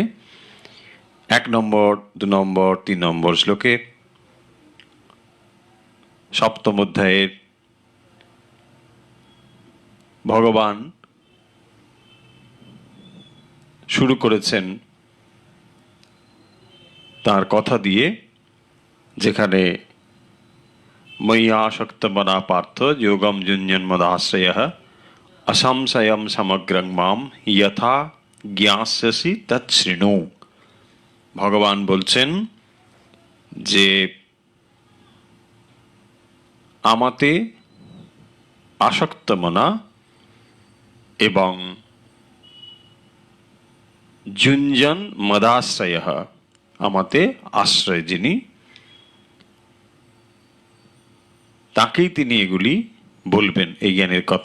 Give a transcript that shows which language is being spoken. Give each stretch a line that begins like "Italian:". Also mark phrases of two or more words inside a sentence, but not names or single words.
Bangla: 1 নম্বর, 2 নম্বর, 3 নম্বর শ্লোকে সপ্তম অধ্যায়ের ভগবান শুরু করেছেন তার কথা দিয়ে, যেখানে
Sanskrit: मय्यासक्तमना पार्थ योगम युञ्जन्मदाश्रयः असंशयं समग्रं माम यथा জ্ঞাস্যসি তৎশৃণু।
Bangla: ভগবান বলছেন যে আমাতে আসক্তমনা এবং
Sanskrit: যুঞ্জন মদাশ্রয়,
Bangla: আমাতে আশ্রয় যিনি, তাকেই তিনি এগুলি বলবেন, এই জ্ঞানের কথা।